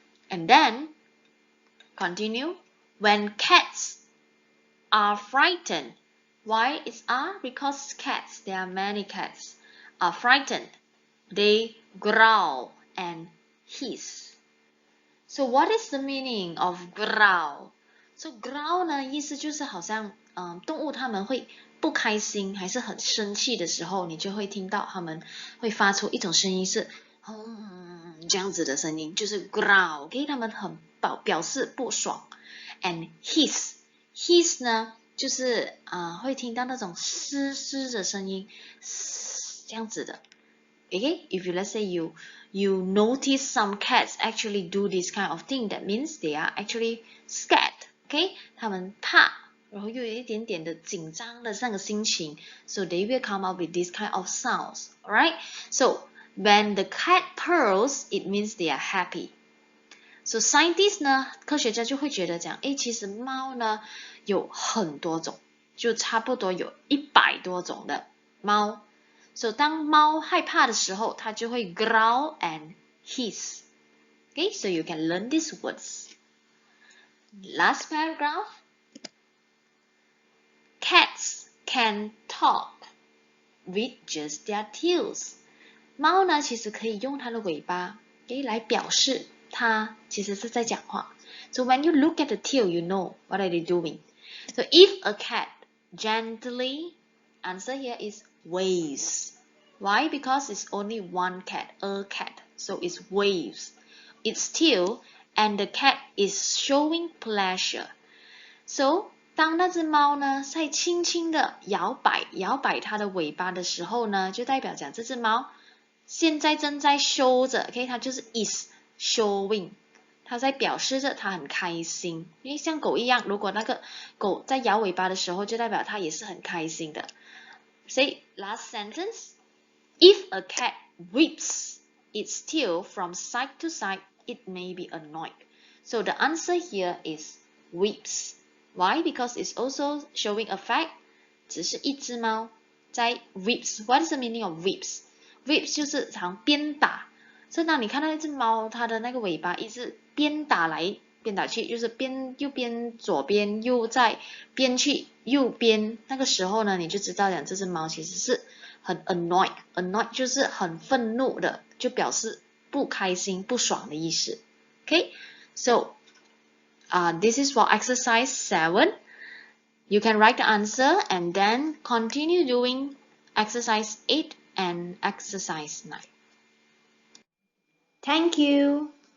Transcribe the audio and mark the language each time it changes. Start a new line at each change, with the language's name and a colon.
English: And then continue. When cats are frightened, why is are? Because cats, there are many cats, are frightened. They growl and hiss. So what is the meaning of growl?
Chinese: So growl 呢，意思就是好像动物它们会不开心还是很生气的时候，你就会听到它们会发出一种声音是这样子的声音，就是 growl， 给他们很表示不爽。 And hiss 呢，就是会听到那种嘶的声音，这样子的。
English: Okay, if you let's say you notice some cats actually do this kind of thing, that means they are actually scared.
Chinese: Okay, 他们怕，然后又有一点点的紧张的那个心情 ，
English: so they will come up with this kind of sounds. Alright, so when the cat purrs, it means they are happy.
Chinese: So scientists 呢，科学家就会觉得讲，其实猫呢有很多种，就差不多有100多种的猫。 So 当猫害怕的时候，它就会
English: growl and hiss. Okay, so you can learn these words. Last paragraph. Cats can talk with just their tails.
Chinese: 猫呢，其实可以用它的尾巴，来表示它其实是在讲话。
English: So when you look at the tail, you know what are they doing. So if a cat gently, answer here is waves. Why? Because it's only one cat, a cat. So it's waves. It's tail, and the cat is showing pleasure.
Chinese: So 当那只猫呢在轻轻的摇摆它的尾巴的时候呢，就代表讲这只猫现在正在 show 着 ，OK， 它就是
English: is showing，
Chinese: 它在表示着它很开心。因为像狗一样，如果那个狗在摇尾巴的时候，就代表它也是很开心的。
English: Say last sentence. If a cat whips its tail from side to side, it may be annoyed. So the answer here is whips. Why? Because it's also showing a fact.
Chinese: 只是一只猫在 whips.
English: What is the meaning of whips?
Chinese: Whips 就是常鞭打。所以当你看到一只猫，它的那个尾巴一直鞭打来鞭打去，就是右边左边又在鞭去右边，那个时候呢，你就知道讲这只猫其实是很 annoyed 就是很愤怒的，就表示不开心、不爽的意思。
English: Okay, so this is for exercise 7. You can write the answer and then continue doing exercise 8 and exercise 9. Thank you.